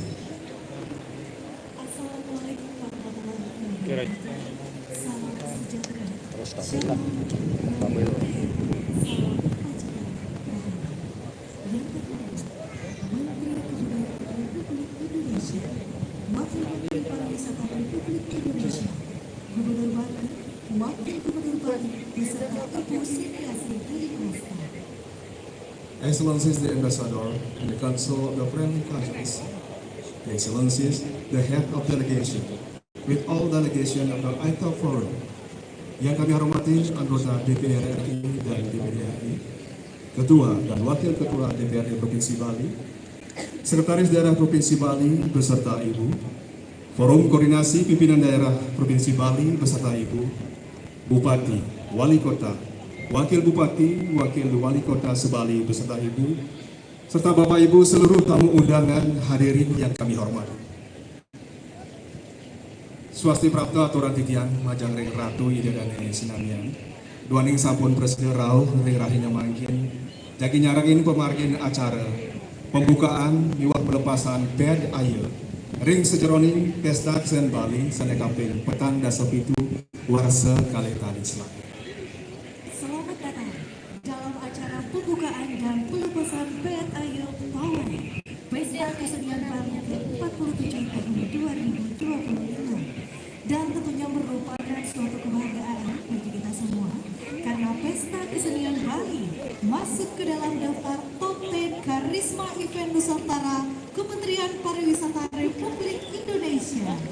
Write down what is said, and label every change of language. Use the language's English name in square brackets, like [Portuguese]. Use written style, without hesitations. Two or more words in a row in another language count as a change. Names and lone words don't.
[Arabic] السلام عليكم ورحمة الله Kira. [Indonesian] wabarakatuh. Salam sejahtera. Terus tak Shalom. Salam Salam kebajikan. Yang pertama, Menteri Kebudayaan Republik Indonesia, Wakil Menteri Pariwisata Republik Indonesia, Gubernur Bali, Wakil Gubernur Bali, beserta Ibu Siti Asih Masta. [English] Excellencies the Ambassador and the Council of the Friendly Countries, the Excellencies the Head of Delegation, with all delegation of the ITOP Forum, [Indonesian] yang kami hormati anggota DPR RI dan DPD RI, Ketua dan Wakil Ketua DPRD Provinsi Bali, Sekretaris Daerah Provinsi Bali beserta Ibu, Forum Koordinasi Pimpinan Daerah Provinsi Bali beserta Ibu, Bupati, Wali Kota, Wakil Bupati, Wakil Wali Kota Sebali beserta Ibu, serta Bapak Ibu seluruh tamu undangan hadirin yang kami hormati. [Balinese] Swasti Prapta Aturan Titian, Majang Ring Ratu Ida dan Sinamian, Duaning Sampun Presiden Rauh Ring Rahinya Mangkin, Jaki Nyarangin pemargin acara, pembukaan miwak pelepasan bed air, Ring Sejeroning Pesta Kesen Bali, Sanekaping Petang Dasapitu, Warsa Kali Tali Selatan. [Indonesian] Selamat datang dalam acara pembukaan dan pelepasan bed air pawai Pesta Kesenian Bali ke-47 tahun 2025, dan tentunya merupakan suatu kebahagiaan bagi kita semua karena Pesta Kesenian Bali masuk ke dalam daftar Top 10 Karisma Event Nusantara Kementerian Pariwisata Republik Indonesia.